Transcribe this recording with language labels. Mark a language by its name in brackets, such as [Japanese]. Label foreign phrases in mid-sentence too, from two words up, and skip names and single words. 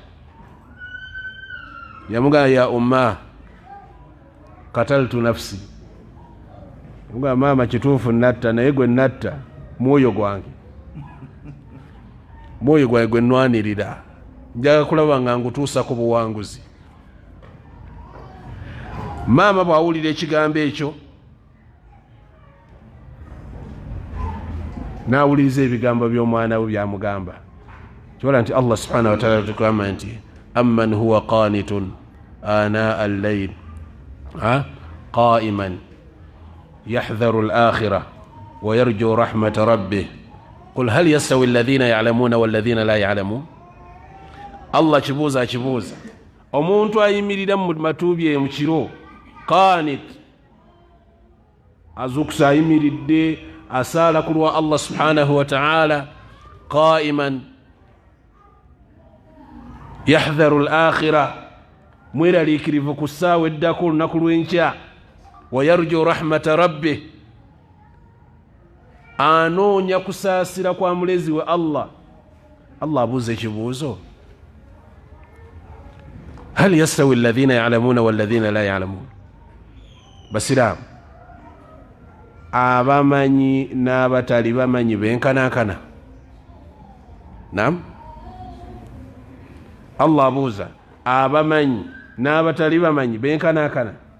[Ganda] Yamugamba [Arabic] يا أمّ قتلتُ نفسي, [Ganda] yamugamba maama kituufu natta, naye gwe natta mwoyo gwange, mwoyo gwange gwe nnwanirira, njaga kulaba nga ngutuusa ku buwanguzi. Maama bw'awulira ekigambo ekyo n'awuliriza ebigambo by'omwana we byamugamba. Kibola nti [Arabic] الله سبحانه وتعالى [Ganda] tugamba nti [Arabic] أمّن هو قانت آناء الليل قائما يحذر الآخرة ويرجو رحمة ربه قل هل يستوي الذين يعلمون والذين لا يعلمون. [Ganda] Allah kibuuza omuntu ayimirira mu matuubye mu kiro, qanit, azukusa ayimiridde asaala ku lwa [Arabic] الله سبحانه وتعالى, قائما يحذر الآخرة, [Ganda] mweraliikirivu ku ssaawa eddako olunaku lw'enkya, [Arabic] ويرجو رحمة ربه, [Ganda] anoonya kusaasira kwa mulezi we Allah abuuza ekibuuzo, [Arabic] هل يستوي الذين يعلمون والذين لا يعلمون? [Ganda] Basiraamu, abamanyi n'abatali bamanyi benkanankana? Naam, Allah abuuza abamanyi n'abatali bamanyi benkanankana?